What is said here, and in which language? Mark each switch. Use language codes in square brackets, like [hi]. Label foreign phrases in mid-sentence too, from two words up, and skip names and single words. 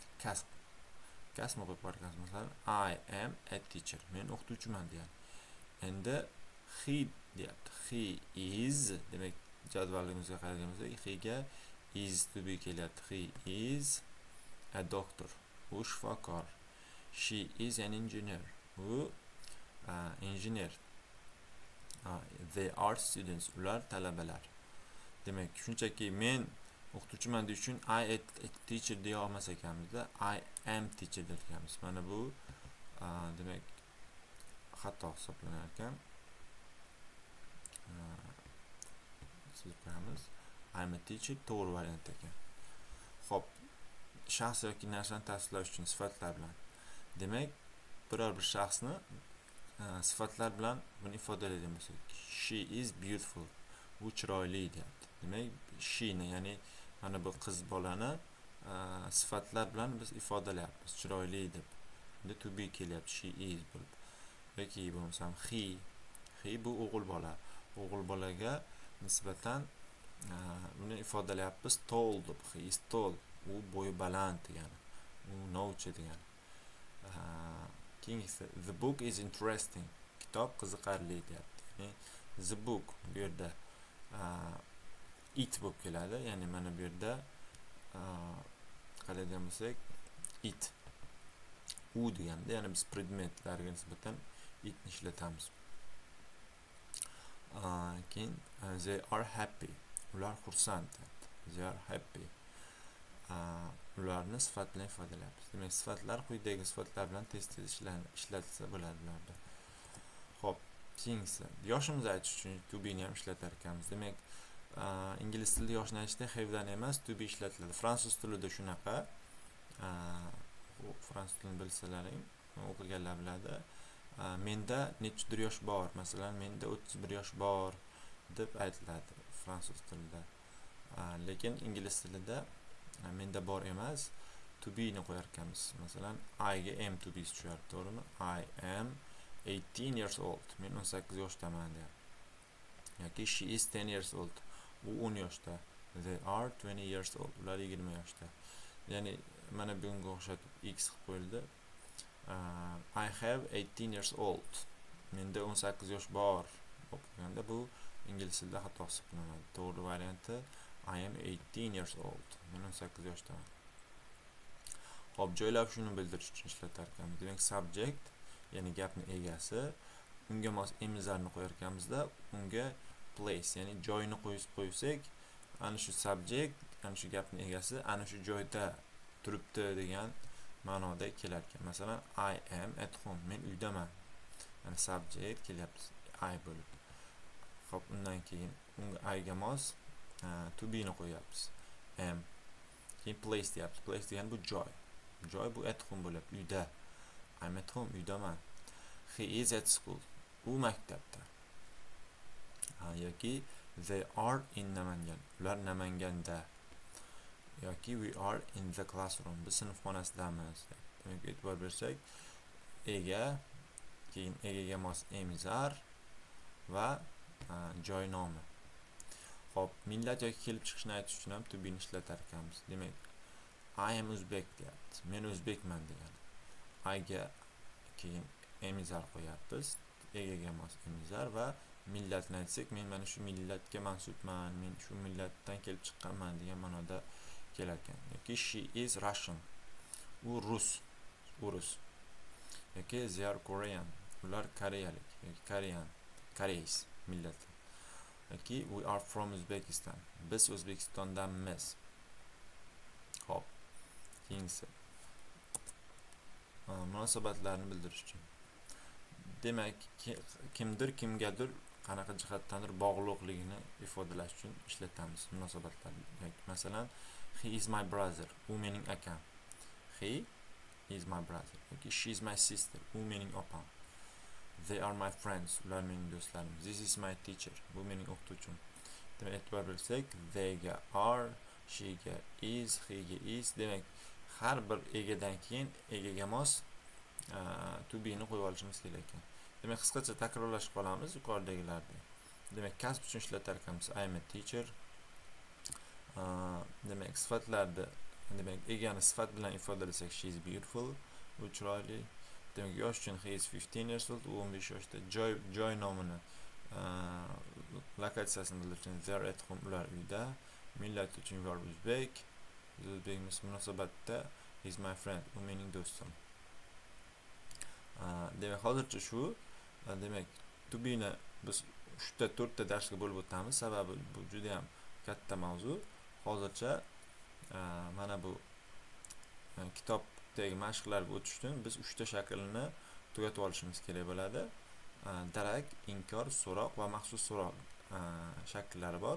[uz] Kasbni qo'yib qo'yarkanmiz. Masalan, [en] I am a teacher. [uz] Men o'qituvchiman deyapti. Endi he deyapti. [en] He is, [uz] demak jadvalimizga qaraydigan bo'lsak, he ga [en] is to be [uz] kelyapti. [en] He is a doctor. [uz] U shifokor. [en] She is an engineer. [uz] U injener. [en] They are students. [uz] Ular talabalar. Demak, shunchaki men o'qituvchiman deyish uchun [en] I a teacher [uz] deya olmas ekanmizda, [en] I am teacher derkanmiz. [uz] Mana bu demak xato hisoblanar ekan. Siz qo'yamiz. [en] I am a teacher [uz] to'g'ri variant ekan. Xo'p, shaxs yoki narsani tasvirlash uchun sifatlar bilan. Demak, biror bir shaxsni sifatlar bilan buni ifodalaydigan bo'lsak, [en] she is beautiful. [uz] U chiroyli deyapti. Demak, she ni, ya'ni mana bu qiz bolani sifatlar bilan biz ifodalayapmiz, chiroyli deb. Endi [en] to be [uz] kelyapti, [en] she is [uz] bo'lib. Yoki bo'lmasam he bu o'g'il bola. O'g'il bolaga nisbatan buni ifodalayapmiz tall deb. [en] He is tall. [uz] U bo'yi baland degani. U novcha degani. [en] The book is interesting. [uz] Kitob qiziqarli deyapti. Ya'ni [en] the book [uz] bu yerda it bo'lib keladi. Ya'ni mana bu yerda qaraydigan bo'lsak, it u deganda, ya'ni biz predmetlarga nisbatan itni ishlatamiz. [en] Keyin they are happy. [uz] Ular xursand. [en] They are happy. [uz] Ularni sifat bilan ifodalayapmiz. Demak, sifatlar quyidagi sifatlar bilan tez-tez ishlatilsa bo'ladi ularda. Xo'p, keyingisi yoshimizni aytish uchun [en] to be [uz] ni ham ishlatar ekanmiz. Demak, ingliz tilida yoshni aytishda have dan emas [en] to be [uz] ishlatiladi. Fransuz tilida shunaqa. Fransuz tilini bilsalaring, o'qiganlar biladi. Menda nechidir yosh bor. Masalan, menda 31 yosh bor deb aytiladi fransuz tilida. Lekin ingliz tilida menda bor emas, [en] to be [uz] ni qo'yar ekanmiz. Masalan, I ga [en] am to be [uz] tushyapti, to'g'rimi? [en] I am 18 years old. [uz] Men 18 yoshdaman deyapti. Yoki [en] she is 10 years old. [uz] U 10 yoshda. [en] They are 20 years old. [uz] Ular 20 yoshda. Ya'ni mana bunga o'xshatib x qilib qo'yildi. [en] I have 18 years old. [uz] Menda 18 yosh bor. O'qiganda bu ingliz tilida xato hisoblanadi. To'g'ri varianti [en] I am 18 years old. [uz] Men 18 yoshdaman. Xo'p, joylab shuni bildirish uchun ishlatar ekanmiz. Demak, subject, ya'ni gapning egasi, unga mos emizarni qo'yar ekanmizda, unga place, ya'ni joyni qo'ysak, ana shu subject, ana shu gapning egasi ana shu joyda turibdi degan ma'noda kelar ekan. Masalan, [en] I am at home. [uz] Men uydaman. Ya'ni subject kelyapti I bo'lib. Xo'p, undan keyin unga I ga mos [en] to be [uz] ni qo'yapmiz. Am. Keyin place deyapmiz. Place degani bu joy. Joy bu [en] at home [uz] bo'lib, uyda. [en] I'm at home, uydaman. He is at school. [uz] U maktabda. Yoki [en] they are in Namangan. [uz] Ular Namanganda. [en] Yoki we are in the classroom. [uz] Biz sinf xonasidamiz. Demak, e'tibor bersak, ega, keyin egaga mos emizar va joy nomi. Xo'p, millat yoki kelib chiqishni aytish uchun ham [en] to be [uz] ni ishlatar ekanmiz. Demak, [en] I am Uzbek [uz] deyapti. Men o'zbekman degani. I ga keyin emizar qo'yapmiz. Egaga mos emizar va millatni aytsak, men mana shu millatga mansubman, men shu millatdan kelib chiqqanman degan ma'noda kelar ekan. [en] Yoki she is Russian. [uz] U rus. Yoki [en] they are Korean. [uz] Ular koreyalik yoki Koreys millati. [en] Yoki we are from Uzbekistan. [uz] Biz O'zbekistondanmiz. Xo'p. Keyingisi. Munosabatlarni bildirish uchun. Demak, kimdir kimgadir qanaqa jihatdandir bog'liqligini ifodalash uchun ishlatamiz munosabatlarni. Masalan, [en] he is my brother. [uz] U mening akam. [en] He is my brother. Yoki she is my sister. [uz] U mening opam. [en] They are my friends. [uz] Ular mening do'stlarim. [en] This is my teacher. [uz] Bu mening o'qituvchim. Demak, e'tibor bersak, [en] they ga are, she ga is, he ga is. [uz] Demak, har bir egadan keyin egaga mos [en] to be [uz] ni qo'yib olishimiz kerak ekan. Demak, qisqacha takrorlashib qolamiz yuqoridagilarni. Demak, kasb uchun ishlatar ekanmiz. [en] I am a teacher. [uz] Demak, sifatlarda, demak, egani sifat bilan ifodalasak, [en] she is beautiful, [uz] u chiroyli. Demak, yosh uchun [en] he is 15 years old, [uz] u 15 yoshda. Joy nomini, lokatsiyasini bildirish uchun [en] they are at home, [uz] ular uyda. Millat uchun [en] we are Uzbek. [uz] Biz o'zbekmiz. [en] Munosabatda he is my friend, [uz] u mening do'stim. Demak, hozircha shu. Demak, [en] to be [uz] ni biz 3 ta darsga bo'lib o'tamiz. Sababi bu juda ham katta mavzu. Hozircha mana bu kitobdagi mashqlarga o'tish uchun biz 3 ta shaklni tugatib olishimiz kerak bo'ladi. Darak, inkor, so'roq va maxsus so'roq shakllari bor.